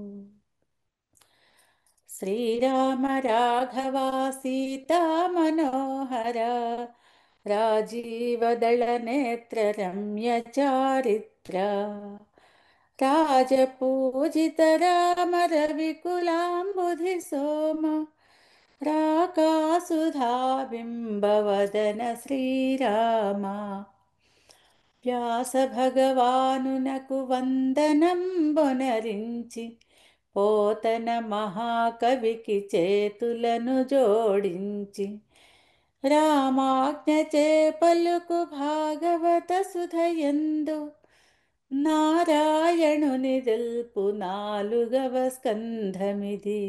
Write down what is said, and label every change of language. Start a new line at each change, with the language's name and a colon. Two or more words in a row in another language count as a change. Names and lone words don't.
Sanskrit: श्रीराम राघवा सीता मनोहर राजीवदलनेत्र रम्यचारित्र राजपूजित राम रविकुलाम्बुधि सोम राकासुधाबिम्बवदन श्रीराम।
Telugu: వ్యాస భగవానునకు వందనంబొనరించి పోతన మహాకవికి చేతులను జోడించి రామాజ్ఞచే పలుకు భాగవత సుధయందు నారాయణుని దిల్పు నాలుగవ స్కంధమిది.